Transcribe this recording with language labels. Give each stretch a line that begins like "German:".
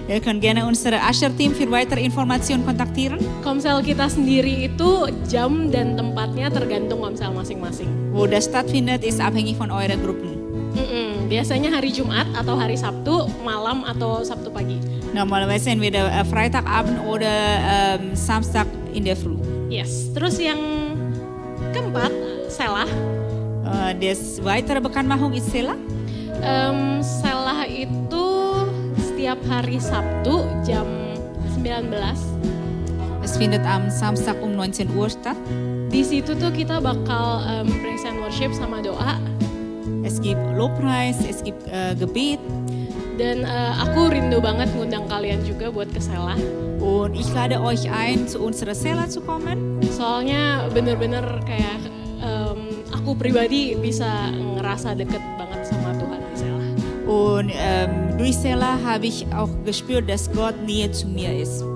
German: Ihr könnt gerne unsere Asher-Team für weitere Informationen kontaktieren.
Indonesian: Komsel kita sendiri itu jam dan tempatnya tergantung komsel masing-masing.
German: Wo das stattfindet, ist abhängig von euren Gruppen.
Indonesian: Biasanya hari Jumat atau hari Sabtu malam atau Sabtu pagi.
German: Normalerweise entweder Freitagabend oder Samstag in der Früh.
English: Yes.
Indonesian: Terus yang keempat, Selah.
German: Das weitere Bekanntmachung ist Sela.
Indonesian: Selah itu setiap hari Sabtu jam 19.
German: Es findet am Samstag um 19 Uhr statt.
Indonesian: Di situ tuh kita bakal
English: praise and worship
Indonesian: sama doa.
German: Es gibt Lobpreis, es gibt Gebet.
Indonesian: Dan aku rindu banget ngundang kalian juga buat ke Selah.
German: Und ich lade euch ein, zu unserer Sela zu kommen.
Indonesian: Soalnya bener-bener kayak aku pribadi bisa ngerasa deket banget sama Tuhan di Selah.
German: Und durch Sela habe ich auch gespürt, dass Gott näher zu mir ist.